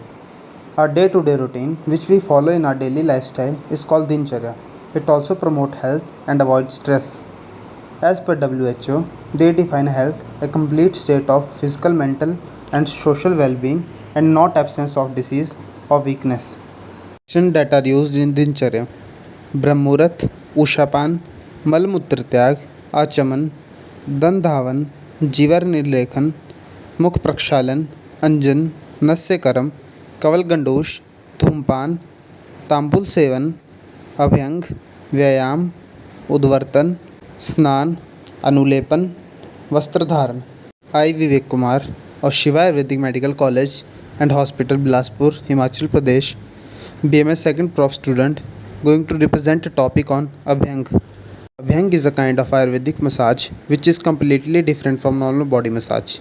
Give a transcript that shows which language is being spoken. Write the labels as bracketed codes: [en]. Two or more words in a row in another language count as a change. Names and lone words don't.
[en] Our day-to-day routine, which we follow in our daily lifestyle, is called Dincharya. It also promotes health and avoids stress. As per WHO, they define health a complete state of physical, mental, and social well-being, and not absence of disease or weakness. Actions that are used in Dincharya: [sa] ब्राह्ममुहूर्त, उषःपान, मलमूत्र त्याग, आचमन, दन्तधावन, जिह्वा निर्लेखन, मुख प्रक्षालन, अञ्जन, नस्य कर्म, कवल गण्डूष, धूमपान, तांबुल सेवन, अभ्यंग, व्यायाम, उद्वर्तन, स्नान, अनुलेपन, वस्त्र धारण. [en] I, Vivek Kumar, of Shiva Ayurvedic Medical College and Hospital, Bilaspur, Himachal Pradesh, BMS second prof student, going to represent a topic on Abhyang. Abhyang is a kind of Ayurvedic massage which is completely different from normal body massage.